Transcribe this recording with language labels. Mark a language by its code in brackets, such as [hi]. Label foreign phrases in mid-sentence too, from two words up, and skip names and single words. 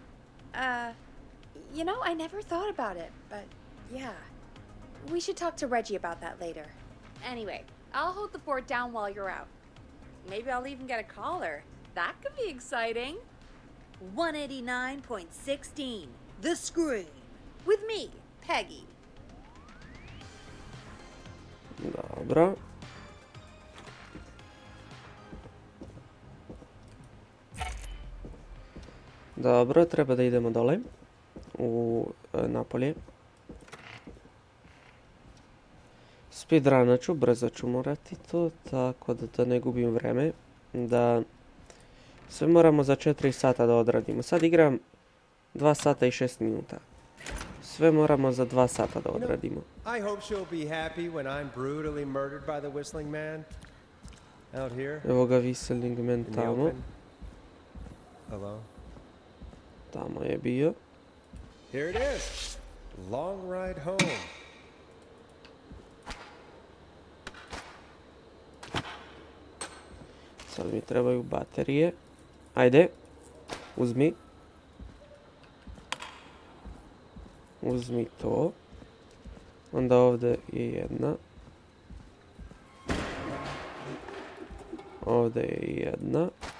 [en] You know, I never thought about it, but yeah. We should talk to Reggie about that later. Anyway, I'll hold the fort down while you're out. Maybe I'll even get a caller. That could be exciting. 189.16, The Scream. With me, Peggy. [sr] Dobro. Dobro, treba da idemo dole. napolje. Speedrunat ću, brzo ću morati to, tako da ne gubim vreme. Da sve moramo za 4 sata da odradimo. Sad igram 2 sata i 6 minuta. Sve moramo za 2 sata da odradimo. [en] I hope she'll be happy when I'm brutally murdered by the whistling man. Out here. [sr] Evo ga [en] whistling man [sr] tamo. [en] Hello. [sr] Tamo je bio. [en] Here it is. Long ride home. [sr] Sad mi trebaju baterije. Ajde. Uzmi. Uzmi to. Onda ovdje je jedna. Ovdje je jedna.